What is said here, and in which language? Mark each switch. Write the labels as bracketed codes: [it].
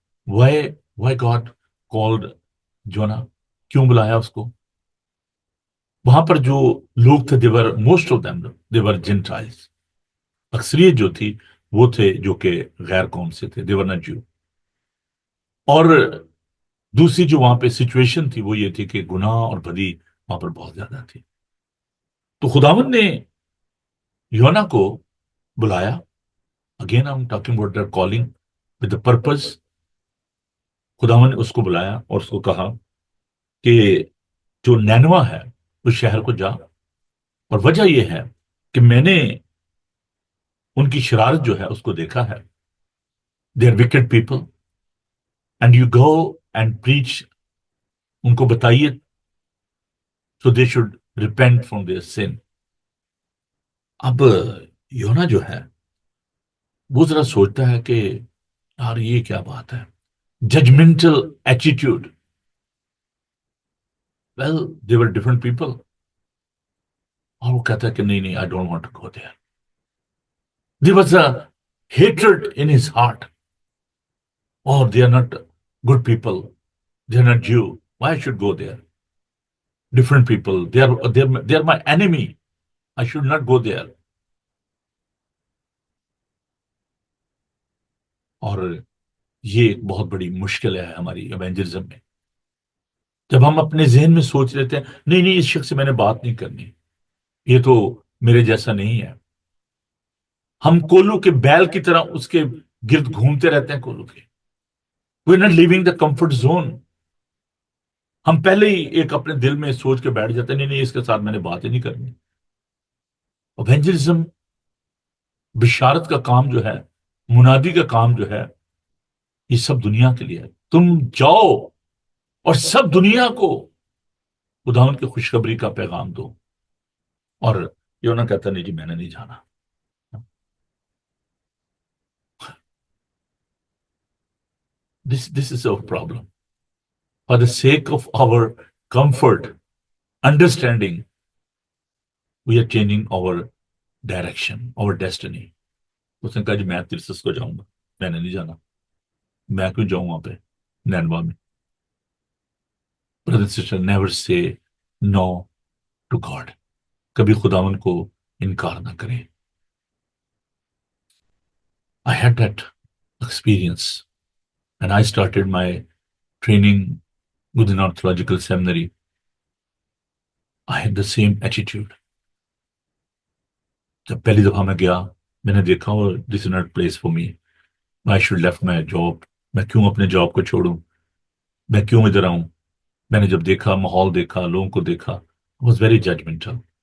[en] why God called Jonah, [ur] کیوں بلایا اس کو؟ وہاں پر جو لوگ تھے, [en] They're most of them they're gentiles. [ur] اکثریت جو تھی وہ تھے جو کہ غیر قوم سے تھے, [en] They're not Jew. [ur] اور دوسری جو وہاں پہ سچویشن تھی وہ یہ تھی کہ گناہ اور بدی وہاں پر بہت زیادہ تھی. تو خداوند نے یونا کو بلایا. [en] Again I am talking about their calling with the purpose. [ur] خداوند نے اس کو بلایا اور اس کو کہا کہ جو نینوا ہے اس شہر کو جا, اور وجہ یہ ہے کہ میں نے ان کی شرارت جو ہے اس کو دیکھا ہے. [en] They are wicked people and you go and preach. [ur] ان کو بتائیے [en] So they should repent from their sin. [ur] اب یونا جو ہے وہ ذرا سوچتا ہے کہ یار یہ کیا بات ہے, judgemental attitude. [en] Well they were different people. [ur] اور وہ کہتا ہے کہ نہیں [en] I don't want to go there. There was a hatred in his heart. or they are not good people, they are not Jew, why I should go there? Different people, they are my enemy, I should not go there. [ur] اور یہ ایک بہت بڑی مشکل ہے ہماری evangelism میں. جب ہم اپنے ذہن میں سوچ لیتے ہیں نہیں نہیں اس شخص سے میں نے بات نہیں کرنی، یہ تو میرے جیسا نہیں ہے، ہم کولو کے بیل کی طرح اس کے گرد گھومتے رہتے ہیں کولو کے. [en] We are not living the comfort zone. [ur] ہم پہلے ہی ایک اپنے دل میں سوچ کے بیٹھ جاتے ہیں نہیں نہیں اس کے ساتھ میں نے بات ہی نہیں کرنی. ایونجلزم، بشارت کا کام جو ہے، منادی کا کام جو ہے، یہ سب دنیا کے لیے ہے. تم جاؤ اور سب دنیا کو خداوند کی خوشخبری کا پیغام دو. اور یونا کہتا نہیں جی میں نے نہیں جانا. [en] This is our problem. For the sake of our comfort, understanding, we are changing our direction, our destiny. [ur] اس نے کہا جی میں ترسس کو جاؤں گا، میں نے نہیں جانا. میں کیوں جاؤں وہاں پہ نینوا میں؟ [en] Brother and sister, never say no to God. [ur] کبھی خداوند کو انکار نہ کریں. [en] I had that experience when I started my training within our theological seminary. I had the same attitude. [ur] جب پہلی دفعہ میں گیا میں نے دیکھا وہ [en] This is not place for me, I should left my job. [ur] میں کیوں اپنے جاب کو چھوڑوں، میں کیوں ادھر آؤں؟ میں نے جب دیکھا ماحول دیکھا لوگوں کو دیکھا [en] Was very judgmental.